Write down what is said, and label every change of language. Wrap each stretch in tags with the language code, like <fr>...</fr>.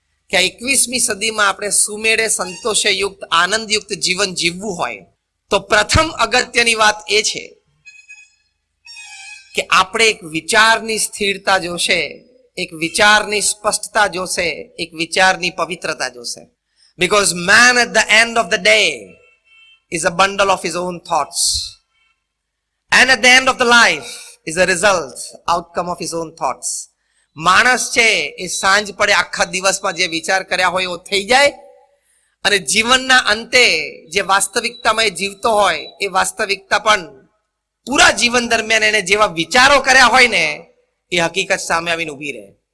<gu>કે 21મી સદીમાં આપણે સુમેળે સંતોષયુક્ત આનંદયુક્ત જીવન જીવવું હોય તો પ્રથમ અગત્યની વાત એ છે કે આપણે એક વિચારની સ્થિરતા જોશે, એક વિચારની સ્પષ્ટતા જોશે, એક વિચારની પવિત્રતા જોશે.</gu> <en>Because man at the end of the day is a bundle of his own thoughts. And at the end of the life is a result, outcome of his own thoughts.</en> <gu>માણસ છે એ સાંજ પડે આખા દિવસમાં જે વિચાર કર્યા હોય એવો થઈ જાય, અને જીવનના અંતે જે વાસ્તવિકતામાં એ જીવતો હોય એ વાસ્તવિકતા પણ પૂરા જીવન દરમિયાન એને જેવા વિચારો કર્યા હોય ને એ હકીકત સામે આવીને ઊભી રહે.</gu>